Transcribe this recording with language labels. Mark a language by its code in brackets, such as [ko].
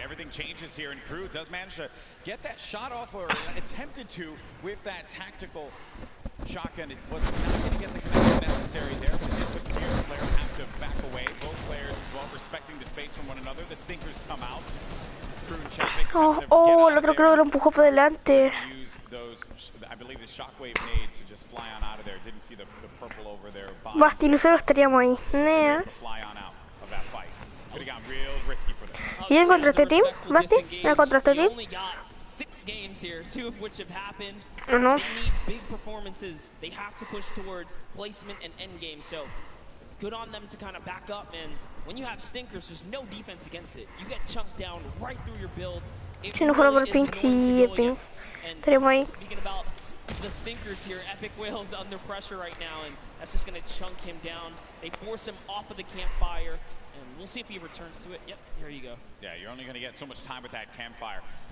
[en] Everything changes here, and Crew does manage to get that shot off, or attempted to, with that tactical shotgun. It was not going to get the connection necessary there, but it did put the other player have to back away. Both players, well, respecting the space from one another. The stinkers come out. Crew and Chapik. [es] Oh, el otro creo que lo empujó por delante. [en] I believe the shockwave made to just fly on out of there. Didn't see the purple over there. [es] Basti, nosotros estaríamos ahí. [en] Fly on out of that fight. Could have gotten real risky for them. [es] ¿Y en contra este team, Basti? ¿En contra este team? [en] 6 games here, 2 of which have happened. They need big performances. They have to push towards placement and end game. So good on them to kind of back up. And when you have stinkers, there's no defense against it. You get chunked down right through your builds. [es] Si no fuera por Pink, sí, Pink. Estaríamos ahí. [en] Speaking about the stinkers here, Epic Whale's under pressure right now, and that's just going to chunk him down. They force him off of the campfire, and we'll see if he returns to it. Yep, here you go. Yeah, you're only going to get so much time with that campfire.